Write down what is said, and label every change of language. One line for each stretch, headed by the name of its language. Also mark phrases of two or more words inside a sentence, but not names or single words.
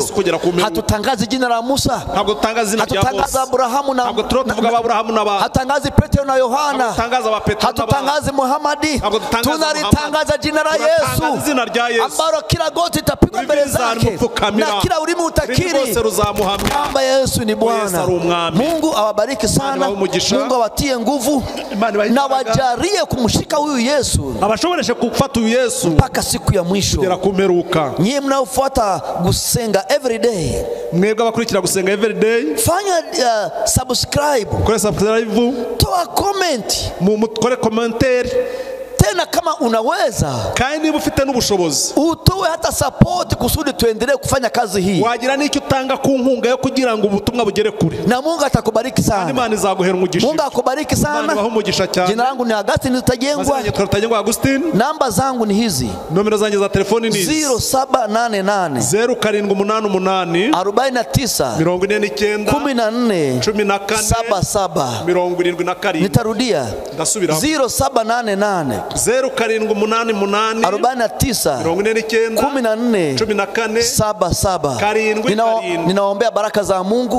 Swahili: Hatutangazi jina la Musa, hatutangazi Abrahamu na hatutangazi Petro na Yohana, hatutangazi Muhamadi, tunalitangaza jina la Yesu, ambalo kila goti itapigwa mbele zake, na kila ulimi utakiri kwamba Yesu ni Bwana. Mungu awabariki sana, Mungu awatie nguvu, na wajalie kumshika huyu Yesu,
Kinyarwanda: abashoboreshe kufata uyu Yesu
Swahili: mpaka siku ya mwisho. Nyie mnaofuata Gusenga Everyday,
Kinyarwanda: mwebwe abakurikira Gusenga Everyday,
Swahili: fanya subscribe,
Kinyarwanda: kore subscribe,
Swahili: toa comment,
Kinyarwanda: kore commentaire,
Swahili: tena kama unaweza
Kinyarwanda: kandi niba ufite n'ubushobozi
Swahili: utowe hata support kusudi tuendelee kufanya kazi hii,
Kinyarwanda: wagira n'icyo utanga ku nkunga yo kugira ngo ubutumwa bugere kure,
Swahili: na Mungu atakubariki sana.
Kinyarwanda: Imana izaguhera umugisha.
Swahili: Mungu akubariki sana. Jina langu ni Augustine Rutagengwa. Namba zangu ni hizi.
Kinyarwanda: Nomero zanjye za telefoni ni 0788 0788 49 49
Swahili: 77. Nitarudia.
Kinyarwanda: Ndasubira.
Swahili: 0788 49 Ninaombea baraka za Mungu.